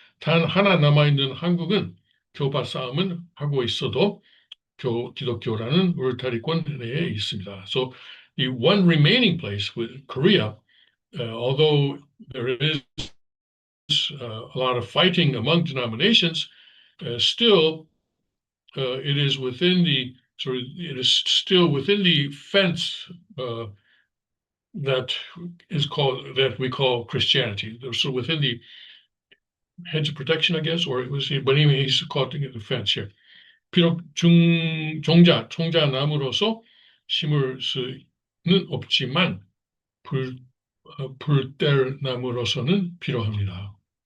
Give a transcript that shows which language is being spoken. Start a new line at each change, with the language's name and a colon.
Korean: 단 하나 남아있는 한국은 교파 싸움은 하고 있어도 기독교라는 울타리권 내에 있습니다.
English: So the one remaining place with Korea, although there is a lot of fighting among denominations, still it is within the still within the fence that we call Christianity. So within the hedge of protection, I guess, or it was, but anyway, he's calling it the fence here.
Korean: 비록 종자나무로서 심을 수는 없지만 불뗄나무로서는 필요합니다.